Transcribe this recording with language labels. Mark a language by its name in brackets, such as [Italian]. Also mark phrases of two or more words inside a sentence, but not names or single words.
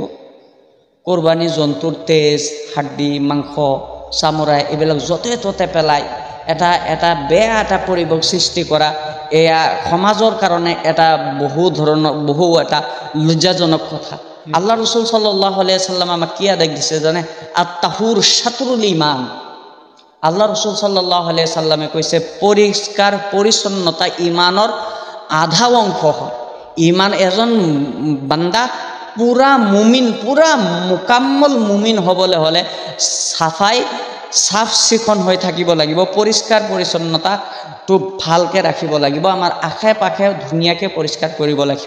[Assamese] কুৰবানী জন্তুৰ তেজ, হাড্ডি, মাংস, চামৰা এইবিলাক য'তে ত'তে পেলাই এটা বেয়া এটা পৰিৱেশ সৃষ্টি কৰা, এয়া সমাজৰ কাৰণে এটা বহু এটা লজ্জাজনক কথা। আল্লাহ ৰসুল [Arabic] صلى الله عليه وسلم [Assamese] আমাক কি আদেশ দিছে জানে? [Arabic] الطهور شطر الإيمان. [Assamese] আল্লাহ ৰসুল [Arabic] صلى الله عليه وسلم [Assamese] কৈছে পৰিষ্কাৰ পৰিচ্ছন্নতা ঈমানৰ আধা অংশ হয়। ঈমান, এজন বান্দা পুৰা মুমিন, পুৰা মুকাম্মল মুমিন হ'বলৈ হ'লে চাফ চিকুণ হৈ থাকিব লাগিব, পৰিষ্কাৰ পৰিচ্ছন্নতাটো ভালকৈ ৰাখিব লাগিব, আমাৰ আশে পাশে ধুনীয়াকৈ পৰিষ্কাৰ কৰিব লাগিব।